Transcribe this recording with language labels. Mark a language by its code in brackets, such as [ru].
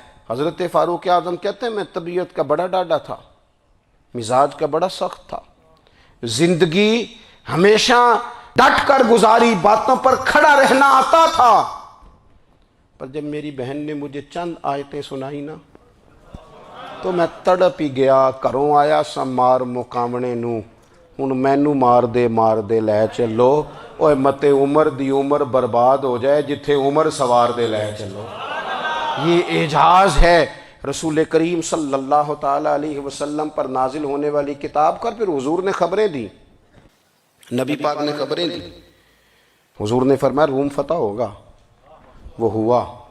[ur] حضرت فاروق اعظم کہتے ہیں میں طبیعت کا بڑا ڈاڈا تھا، مزاج کا بڑا سخت تھا، زندگی ہمیشہ ڈٹ کر گزاری، باتوں پر کھڑا رہنا آتا تھا، پر جب میری بہن نے مجھے چند آیتیں سنائی نا تو میں تڑپ ہی گیا. [pa] گھروں آیا سا مار مقامنے نو، ہن مینو مار دے لے چلو، اوے متے عمر دی عمر برباد ہو جائے جتھے عمر سوار دے لے چلو. [ur] یہ اعجاز ہے رسول کریم صلی اللہ تعالیٰ علیہ وسلم پر نازل ہونے والی کتاب کا. پھر حضور نے خبریں دی، نبی پاک نے خبریں دی. حضور نے فرمایا روم فتح ہوگا، وہ ہوا.